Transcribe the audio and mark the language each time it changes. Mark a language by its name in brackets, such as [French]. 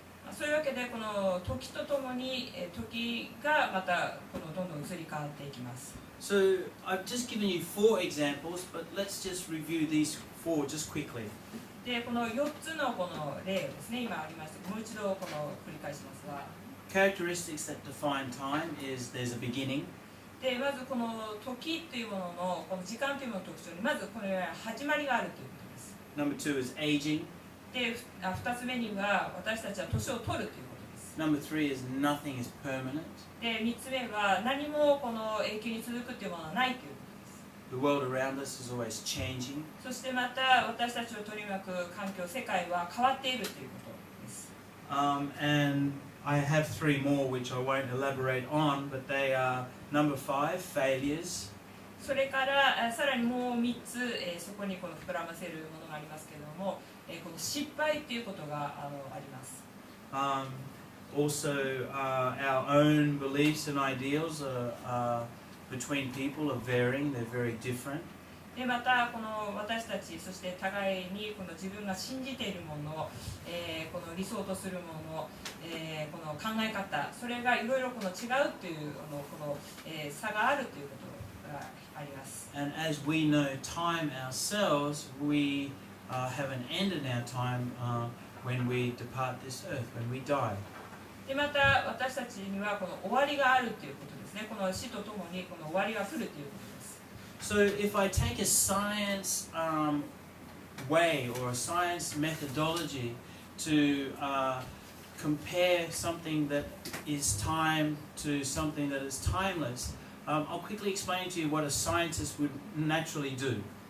[Japanese] そういうわけでこの時とともに時がまたこのどんどん移り変わっていきます。 [English] So I've just given you 4 examples, but let's just review these 4 just quickly. [Japanese] でこの4つのこの例をですね、今ありました。もう一度この繰り返しますが。 [English] Characteristics that define time is there's a beginning. [Japanese] でまずこの時というもののこの時間というものの特徴にまずこのような始まりがあるということです。 [English] Number 2 is aging. [Japanese] で2つ目には私たちは年を取るということです。 [English] Number 3 is nothing is permanent. [Japanese] で3つ目は何もこの永久に続くというものはないということです。 [English] The world around us is always changing. [Japanese] そしてまた私たちを取り巻く環境、世界は変わっているということです。 [English] And I have 3 more which I won't elaborate on, but they are number 5, failures. [Japanese] それからさらにもう3つ、そこにこの膨らませるものがありますけれども、この失敗ということがあります。 [English] Also, our own beliefs and ideals between people are varying, they're very different. [Japanese] でまたこの私たち、そして互いにこの自分が信じているもの、この理想とするもの、この考え方、それがいろいろこの違うというこの、差があるということがあります。 [English] And as we know time ourselves, we have an end in our time when we depart this earth, when we die. [Japanese] でまた私たちにはこの終わりがあるということですね。この死とともにこの終わりが来るということです。 [English] So if I take a science way or a science methodology to compare something that is time to something that is timeless, I'll quickly explain to you what a scientist would naturally do.